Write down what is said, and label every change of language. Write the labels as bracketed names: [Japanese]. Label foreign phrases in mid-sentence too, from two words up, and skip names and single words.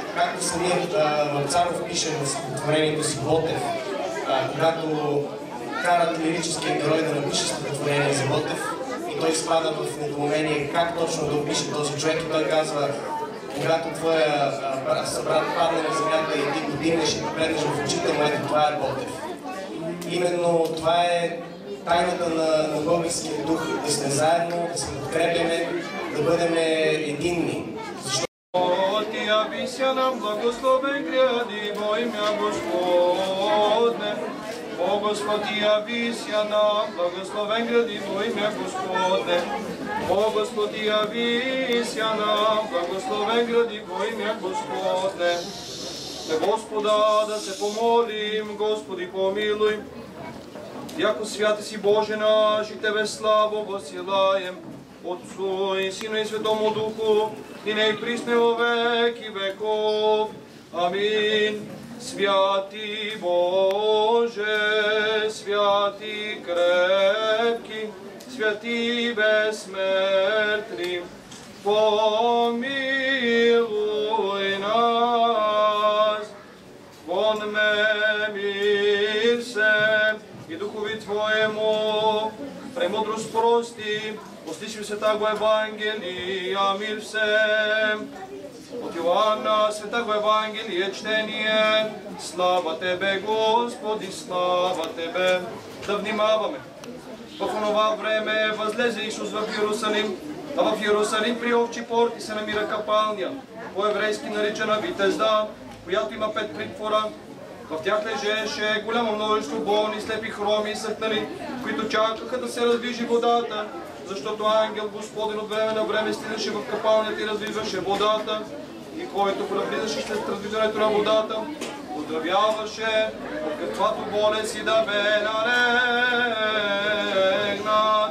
[Bulgarian] Както самият Вапцаров пише в стихотворението си Ботев, когато карат лирическия герой да напише стихотворение за Ботев и той изпада в недоумение как точно да опише този човек и той казва: когато твоя събрат падне на земята и ти го дигнеш и го гледаш в очите му, ето това е Ботев. Именно това е тайната на българския дух, да сме заедно, да се подкрепяме, да бъдем единни. [Church Slavic] Ти явися нам благословен гряди во имя Господне. О Господи, явися нам благословен гряди во имя Господне. О Господи, явися нам благословен гради во имя Господне. [Bulgarian] На Господа да се помолим, [Church Slavic] Господи помилуй. Яко святи си Боже наш и Тебе славу восилаем, Отцу и Сину и Святому Духу, и не и присне во веки веков. Амин. Святи Боже, святи крепки, святи безсмертни, помилуй нас. Вонме мир се и Духови Твоему, премудрост прости, услышим Святаго Евангелия, мир всем. От Иоанна, Святаго Евангелие, чтение. Слава Тебе, Господи, слава Тебе. [Bulgarian] Да внимаваме. В онова време възлезе Исус в Иерусалим, а в Иерусалим при овчи порти се намира капалня, по-еврейски наричана Витезда, която има 5 притвора. В тях лежеше голямо множество болни, слепи, хроми и съхнали, които чакаха да се раздвижи водата, защото ангел Господен от време на време стигаше в капалнята и раздвижваше водата, и който влизаше след раздвижването на водата, оздравяваше от каквато болест и да бе налегнат.